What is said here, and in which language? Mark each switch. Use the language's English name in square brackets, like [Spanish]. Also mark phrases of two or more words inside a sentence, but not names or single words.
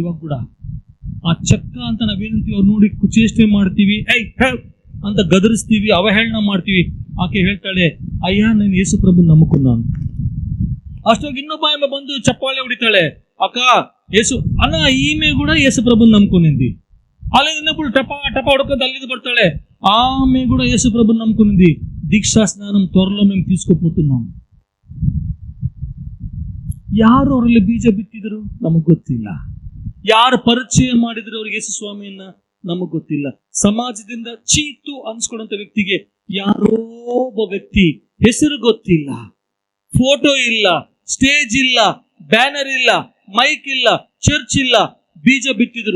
[Kannada] ಇವಾಗ ಕೂಡ ಆ ಚಕ್ಕ ಅಂತ ನಾವೇನಂತೀವಿ, ಅವ್ರು ನೋಡಿ ಕುಚೇಷ್ಟೆ ಮಾಡ್ತೀವಿ, ಅಂತ ಗದರಿಸ್ತೀವಿ, ಅವಹೇಳನ ಮಾಡ್ತೀವಿ. ಆಕೆ ಹೇಳ್ತಾಳೆ, ಅಯ್ಯ ನೀನು ಯೇಸು ಪ್ರಭು ನಂಬ್ಕೊಂಡು ನಾನು. ಅಷ್ಟೊಂದು ಇನ್ನೊಬ್ಬ ಬಂದು ಚಪ್ಪಾಳೆ ಹೊಡಿತಾಳೆ, ಅಕ್ಕ ಯೇಸು ಅಣ್ಣ ಈಮೆ ಕೂಡ ಯೇಸು ಪ್ರಭು ನಂಬ್ಕೊಂಡಿದ್ದಿ. ಅಲ್ಲಿ ಇನ್ನೊಬ್ಬಳು ಟಪ ಹೊಡ್ಕೊಂಡು ಅಲ್ಲಿಂದ ಬರ್ತಾಳೆ, ಆಮೆ ಕೂಡ ಯೇಸು ಪ್ರಭು ನಂಬ್ಕೊಂಡಿದ್ದಿ. [Telugu] దీక్షా స్నానం త్వరలో మేము తీసుకోపోతున్నాం. [Kannada] ಯಾರು ಅವರಲ್ಲಿ ಬೀಜ ಬಿತ್ತಿದ್ರು ನಮಗ್ ಗೊತ್ತಿಲ್ಲ. ಯಾರು ಪರಿಚಯ ಮಾಡಿದ್ರು ಅವ್ರಿಗೆ ಯೇಸು ಸ್ವಾಮಿಯನ್ನ ನಮಗ್ ಗೊತ್ತಿಲ್ಲ. ಸಮಾಜದಿಂದ ಚೀತು ಅನ್ಸ್ಕೊಂಡಂತ ವ್ಯಕ್ತಿಗೆ ಯಾರೋ ಒಬ್ಬ ವ್ಯಕ್ತಿ ಹೆಸರು ಗೊತ್ತಿಲ್ಲ, ಫೋಟೋ ಇಲ್ಲ, ಸ್ಟೇಜ್ ಇಲ್ಲ, ಬ್ಯಾನರ್ ಇಲ್ಲ, ಮೈಕ್ ಇಲ್ಲ, ಚರ್ಚ್ ಇಲ್ಲ, ಬೀಜ ಬಿತ್ತಿದ್ರು.